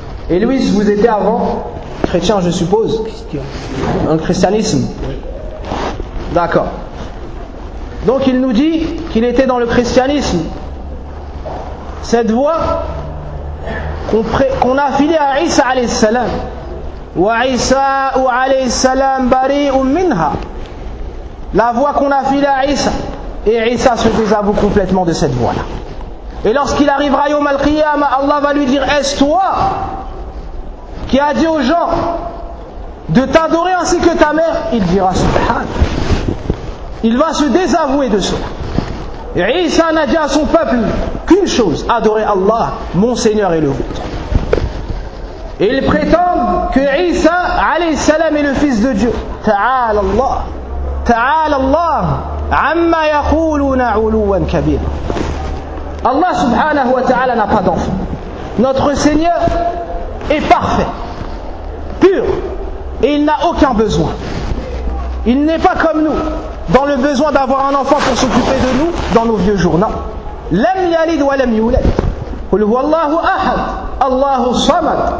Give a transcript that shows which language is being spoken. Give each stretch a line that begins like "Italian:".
French: Et Luis, vous étiez avant chrétien, je suppose.
English: Christian.
French: Dans le christianisme. Oui. D'accord. Donc il nous dit qu'il était dans le christianisme. Cette voie qu'on a filée à Isa alayhi salam,
Arabic: وعيسى عليه السلام بريء منها.
French: La voix qu'on a filée à Issa, et Issa se désavoue complètement de cette voix-là. Et lorsqu'il arrivera Yom Al-Qiyama, Allah va lui dire, est-ce toi qui as dit aux gens de t'adorer ainsi que ta mère? Il dira, Subhan. Il va se désavouer de cela. Et Issa n'a dit à son peuple qu'une chose, adorer Allah, mon Seigneur et le vôtre. Et il prétend que Issa, alayhi salam, est le fils de Dieu.
Arabic: Ta'ala Allah. تعالى الله عما يقولون علوا كبيرا.
French: Allah subhanahu wa ta'ala n'a pas d'enfant. Notre Seigneur est parfait, pur, et il n'a aucun besoin. Il n'est pas comme nous dans le besoin d'avoir un enfant pour s'occuper de nous dans nos vieux jours.
Arabic: Non. لم يلد ولم يولد. قل هو الله أحد. الله الصمد.